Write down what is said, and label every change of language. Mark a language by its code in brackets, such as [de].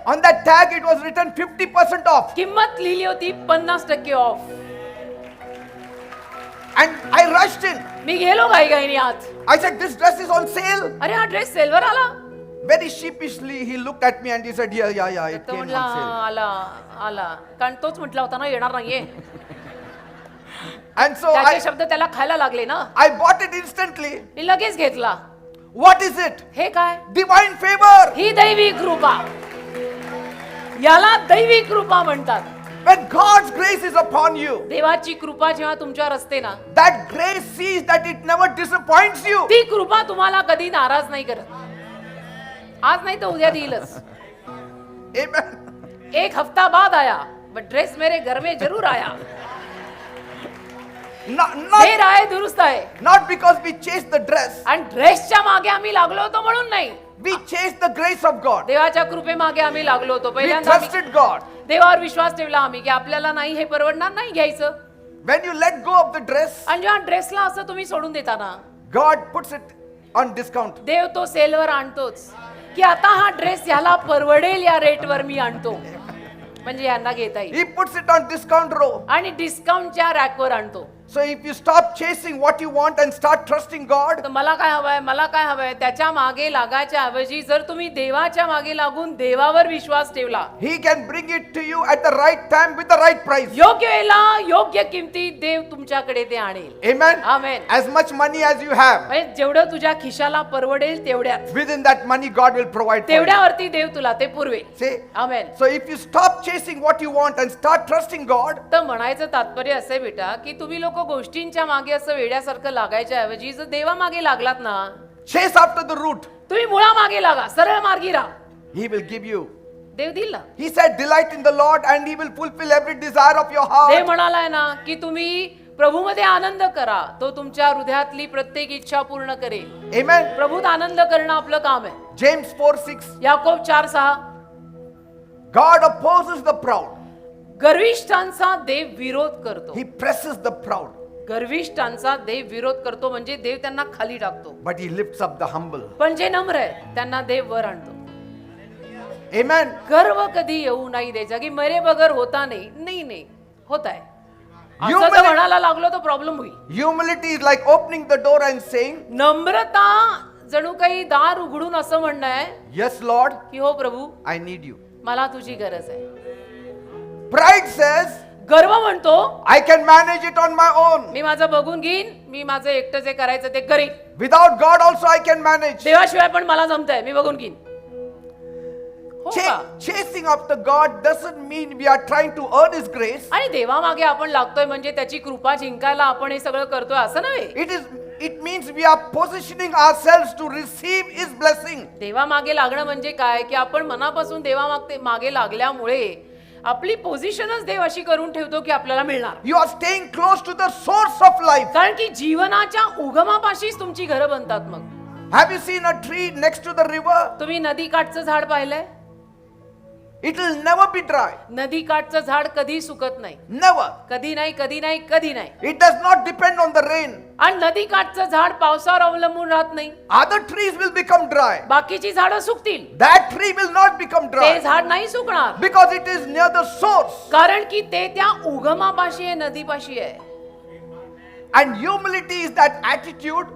[en] on that tag it was written 50% off. [mr] किंमत लिहिली होती 50% of. [en] And I rushed in. [mr] मी गेलो घाईघाईने आत. [en] I said, this dress is on sale. [mr] अरे हा ड्रेस सेलवर आला. [en] Very sheepishly, he looked at me and he said, yeah, it [mr] तो [en] came [mr] म्हटला [en] on sale. [mr] आला कारण तोच म्हटला होता ना येणार नाहीये. [en] And so [mr] त्याचे शब्द त्याला खायला लागले ना. [en] I bought it instantly. [mr] मी लगेच घेतला. [en] What is it? [mr] हे काय? [en] Divine favor. [mr] ही दैवी कृपा. याला दैवी कृपा म्हणतात. [en] When God's grace is upon you, [mr] देवाची कृपा जेव्हा तुमच्यावर असते ना, [en] that grace sees that it never disappoints you. [mr] ती कृपा तुम्हाला कधी नाराज नाही करत. आज नाही तर उद्या देईलच. [en] Amen. [hi] एक हफ्ता बाद आया, बट ड्रेस मेरे घर में जरूर आया. [mr] देर आहे दुरुस्त आहे. [en] Not because we chased the dress, [mr] आणि ड्रेसच्या मागे आम्ही लागलो होतो म्हणून नाही. [en] we chased the grace of God. [mr] देवाच्या कृपे मागे आम्ही लागलो होतो. [en] We [mr] पहिल्यांदा आम्ही [en] trusted God. [mr] देवावर विश्वास ठेवला आम्ही की आपल्याला नाही हे परवडणार नाही घ्यायचं. [en] When you let go of the dress, [mr] आणि जेव्हा ड्रेसला असं तुम्ही सोडून देता ना, [en] God puts it on discount. [mr] देव तो सेलवर आणतोच की आता हा ड्रेस ह्याला परवडेल या रेटवर मी आणतो, म्हणजे यांना घेता येईल. [en] He puts it on discount row. [mr] आणि डिस्काउंटच्या रॅकवर आणतो. [en] So if you stop chasing what you want and start trusting God, [mr] तर मला काय हवंय, मला काय हवंय, त्याच्या मागे लागायच्या ऐवजी जर तुम्ही देवाच्या मागे लागून देवावर विश्वास ठेवला, [en] He can bring it to you at the right time with the right price. [mr] योग्य वेळेला योग्य किमतीत देव तुमच्याकडे ते आणेल. [en] Amen. [mr] Amen. [en] As much money as you have, [mr] म्हणजे जेवढं तुझ्या खिशाला परवडेल तेवढ्यात, [en] within that money God will provide for you. [mr] तेवढ्यावरती देव तुला ते पुरवेल. [en] See? [mr] Amen. [en] So if you stop chasing what you want and start trusting God, [mr] तर म्हणायचं तात्पर्य असे बेटा की तुम्ही लोक गोष्टींच्या मागे असं वेड्यासारखं लागायच्या ऐवजी जर देवा मागे लागलात ना, [en] chase after the root. [mr] तुम्ही मुळा मागे लागा, सरळ मार्गी राहा, [en] He will give you. [mr] देव देईल ना. [en] He said, delight in the Lord and He will fulfill every desire of your [mr] Dev [en] heart. [mr] म्हणालाय ना की तुम्ही प्रभूमध्ये आनंद करा, तो तुमच्या हृदयातली प्रत्येक इच्छा पूर्ण करेल. [en] Amen. [mr] प्रभूत आनंद करणं आपलं काम आहे. [en] James 4:6. [mr] Yakob 4:6. [en] God opposes the proud. [mr] गर्विष्ठांचा देव विरोध करतो. [en] He presses the proud. [mr] गर्विष्ठांचा देव विरोध करतो म्हणजे देव त्यांना खाली टाकतो, [en] But He lifts up the humble. [mr] पण जे नम्र आहे त्यांना देव वर आणतो. [en] Amen. [mr] गर्व कधी येऊ नाही द्यायचा की [hi] मेरे बगर होता नाही. [mr] नाही नाही होत आहे. असं [en] Humility- [mr] जर म्हणायला लागलो तर प्रॉब्लेम होईल. [en] Humility is like opening the door and saying, [mr] नम्रता जणू काही दार उघडून असं म्हणणं आहे [en] Yes, Lord, [mr] की हो प्रभू [en] I need you. [mr] मला तुझी गरज आहे. [en] Pride says, [mr] गर्व म्हणतो [en] I can manage it on my own. [mr] मी माझं बघून घेईन, मी माझं एकटं जे करायचं ते करीन, [en] Without God also I can manage. [mr] देवाशिवाय पण मला जमतंय, मी बघून घेईन. हो का? [en] Chasing after God doesn't mean we are trying to earn His grace. [mr] आणि देवामागे आपण लागतोय म्हणजे त्याची कृपा जिंकायला आपण हे सगळं करतोय असं नव्हे. [en] It means we are positioning ourselves to receive His blessing. [mr] देवामागे लागणं म्हणजे काय की आपण मनापासून मागे लागल्यामुळे आपली पोझिशनच देव अशी करून ठेवतो की आपल्याला मिळणार. [en] You are staying close to the source of life. [mr] कारण की जीवनाच्या उगमापाशीच तुमची घरं बनतात. मग [en] Have you seen a tree next to the river? [mr] तुम्ही नदीकाठचं झाड पाहिलंय? [en] It will never be dry. [mr] नदीकाठचं झाड कधी सुकत नाही. [en] Never. [mr] कधी नाही, कधी नाही, कधी नाही. [en] It does not depend on the rain. [mr] आणि नदीकाठचं झाड पावसावर अवलंबून राहत नाही. [en] Other trees will become dry. [mr] बाकीची झाडं सुकतील, [en] That tree will not become [mr] ते [en] dry. [mr] झाड नाही सुकणार. [en] Because it is near the source. [mr] कारण की ते त्या उगमापाशी आहे, नदीपाशी आहे. [en] And humility is that attitude